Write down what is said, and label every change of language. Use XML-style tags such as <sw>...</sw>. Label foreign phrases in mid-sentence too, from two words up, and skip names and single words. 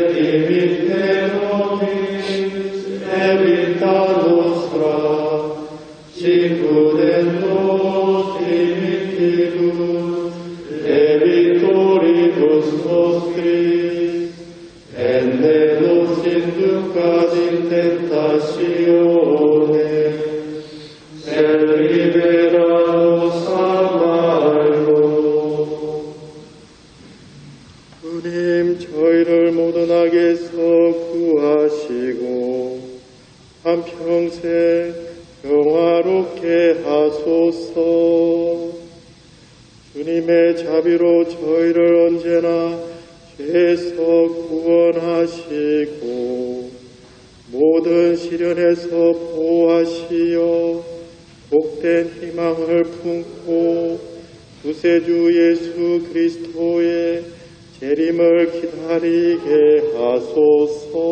<la>dimitte nobis debita nostra, sicut et nos dimittimus debitoribus nostris, et ne nos inducas in tentatione, sed libera nos a malo.</la> <ko>주님, 저희를 모든 악에서 구하시고 한평생 평화롭게 하소서. 주님의 자비로 저희를 언제나 죄에서 구원하시고 모든 시련에서 보호하시어 복된 희망을 품고 구세주 예수 그리스도의 재림을 기다리게 하소서.</ko>